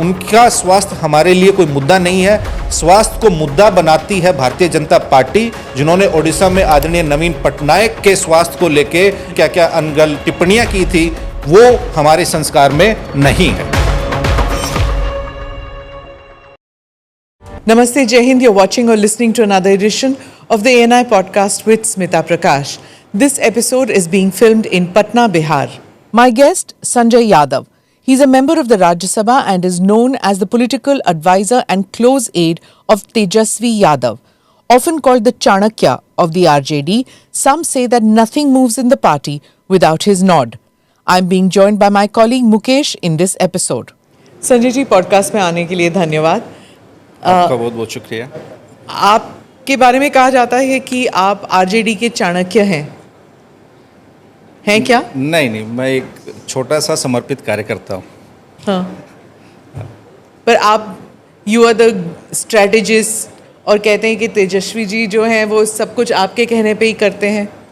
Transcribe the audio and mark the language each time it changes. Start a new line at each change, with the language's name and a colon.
Hindi: उनका स्वास्थ्य हमारे लिए कोई मुद्दा नहीं है। स्वास्थ्य को मुद्दा बनाती है भारतीय जनता पार्टी, जिन्होंने ओडिशा में आदरणीय नवीन पटनायक के स्वास्थ्य को लेके क्या क्या अनगल टिप्पणियां की थी, वो हमारे संस्कार में नहीं है।
English: Namaste, Jai Hind. You're watching or listening to another edition of the ANI podcast with Smita Prakash. This episode is being filmed in Patna, Bihar. My guest, Sanjay Yadav. He's a member of the Rajya Sabha and is known as the political advisor and close aide of Tejasvi Yadav. Often called the Chanakya of the RJD, some say that nothing moves in the party without his nod. I'm being joined by my colleague Mukesh in this episode.
Hindi: Sanjay ji, podcast में आने के लिए धन्यवाद। आपका बहुत बहुत शुक्रिया। आपके बारे में कहा जाता है कि आप आरजेडी के चाणक्य हैं क्या? नहीं, मैं एक छोटा सा समर्पित कार्यकर्ता हूँ। हाँ, पर आप
English: you are the strategist
Hindi: और कहते हैं कि तेजस्वी जी जो हैं वो सब कुछ आपके कहने पे ही करते हैं।